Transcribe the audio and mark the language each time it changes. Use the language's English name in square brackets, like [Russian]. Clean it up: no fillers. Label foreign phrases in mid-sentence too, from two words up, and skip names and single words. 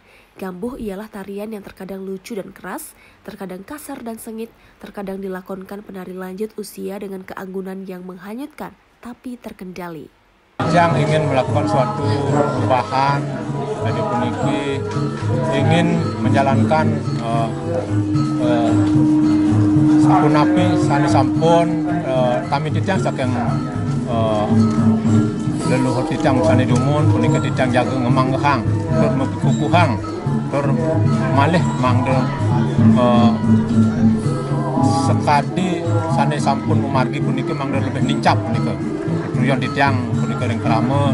[Indonesian] Gambuh ialah tarian yang terkadang lucu dan keras, terkadang kasar dan sengit, terkadang dilakonkan penari lanjut usia dengan keanggunan yang menghanyutkan tapi terkendali. Yang ingin melakukan suatu perubahan, jadi puniki ingin menjalankan [Balinese] sapunapi sani sampun kami titiang saking leluhur titiang sani dumun puniki titiang jaga ngemanggehang tur mekukuhang tur malih mangde sekadi sani sampun umargi puniki mangde lebih nincap puniki Nuyon titiang puniki ring krama